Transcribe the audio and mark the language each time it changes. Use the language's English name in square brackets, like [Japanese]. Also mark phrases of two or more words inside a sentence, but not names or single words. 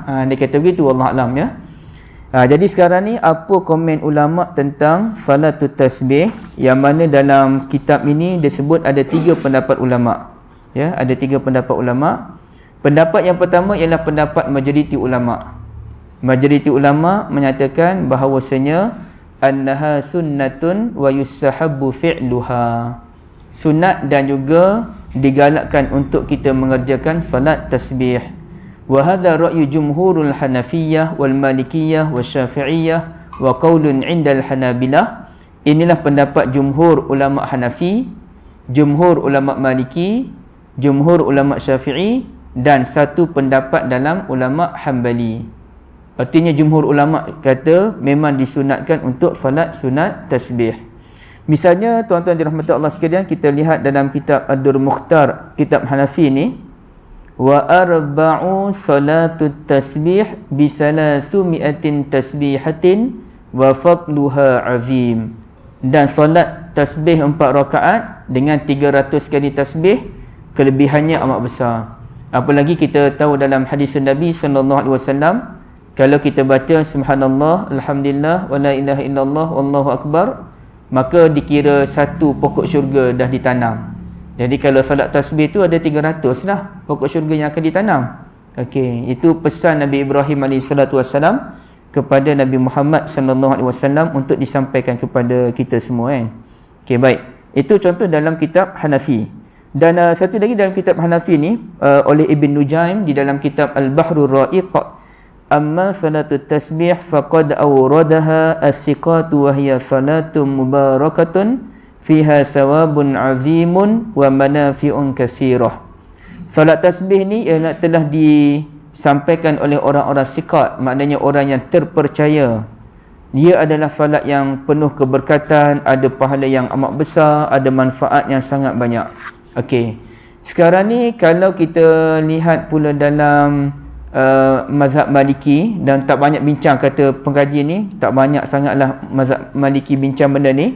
[Malay] Dia kata begitu, [Arabic] والله أعلم [Malay] ya. Jadi sekarang ni apa komen ulama tentang salatul tasbih, yang mana dalam kitab ini disebut ada 3 pendapat ulama. Ya, ada 3 pendapat ulama. Pendapat yang pertama ialah pendapat majoriti ulama. Majoriti ulama menyatakan bahawasanya [Arabic] أنها سنة ويستحب فعلها. [Malay] Sunat dan juga digalakkan untuk kita mengerjakan salat tasbih. [Arabic] وهذا رأي جمهور الحنفية والمالكية والشافعية وقول عند الحنابلة. [Malay] Inilah pendapat jumhur ulama Hanafi, jumhur ulama Maliki, jumhur ulama Syafi'i dan satu pendapat dalam ulama Hanbali. Artinya jumhur ulama kata memang disunatkan untuk salat sunat tasbih. Misalnya tuan-tuan dirahmati Allah sekalian, kita lihat dalam kitab Ad-Dur Mukhtar, kitab Hanafi ni, [Arabic] وأربع صلاة التسبيح بثلاثمائة تسبيحة وفضلها عظيم. [Malay] Dan solat tasbih 4 rakaat dengan 300 kali tasbih, kelebihannya amat besar. Apalagi kita tahu dalam hadis Nabi [Arabic] صلى الله عليه وسلم, [Malay] kalau kita baca [Arabic] سبحان الله، الحمد لله، ولا إله إلا الله، والله أكبر, [Malay] maka dikira satu pokok syurga dah ditanam. Jadi kalau solat tasbih tu ada 300 lah pokok syurga yang akan ditanam. Okey, itu pesan Nabi Ibrahim [Arabic] عليه الصلاة والسلام [Malay] kepada Nabi Muhammad [Arabic] صلى الله عليه وسلم [Malay] untuk disampaikan kepada kita semua kan. Okey, baik. Itu contoh dalam kitab Hanafi. Dan satu lagi dalam kitab Hanafi ni oleh Ibn Nujaim di dalam kitab Al-Bahrul Ra'iq, [Arabic] أما صلاة التسبيح فقد أوردها الثقات وهي صلاة مباركة فيها ثواب عظيم ومنافع كثيرة. [Malay] Salat tasbih ni ialah telah disampaikan oleh orang-orang siqat, maknanya orang yang terpercaya. Dia adalah salat yang penuh keberkatan, ada pahala yang amat besar, ada manfaat yang sangat banyak. Okey. Sekarang ni kalau kita lihat pula dalam mazhab Maliki, dan tak banyak bincang kata pengkaji ni, tak banyak sangatlah mazhab Maliki bincang benda ni.